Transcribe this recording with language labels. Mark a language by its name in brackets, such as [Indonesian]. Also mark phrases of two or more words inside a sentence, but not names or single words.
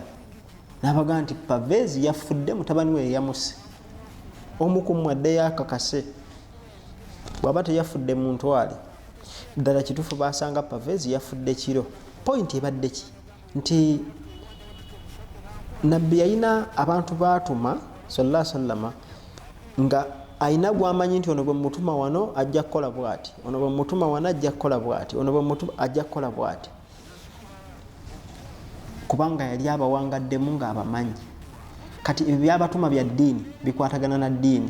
[Ganda] N'abagamba nti Parvez yafudde, mutabani we yamuse. Omu ku mmwe addeyo akakase. Bw'aba teyafudde mu ntwale. Ddala kituufu baasanga Parvez yafudde kiro. Point ebadde ki? Nti Nabbi yalina abantu baatuma [Arabic] صلى الله عليه وسلم [Ganda] nga ayina gwamanyi nti ono bwe mutuma wano ajja kukola bw'ati, ono bwe mutuma wano ajja kukola bw'ati, ono bwe mutuma ajja kukola bw'ati. kubanga yali abawangaddemu ng'abamanyi. Kati ebyo byabatuma bya ddiini bikwatagana na ddiini.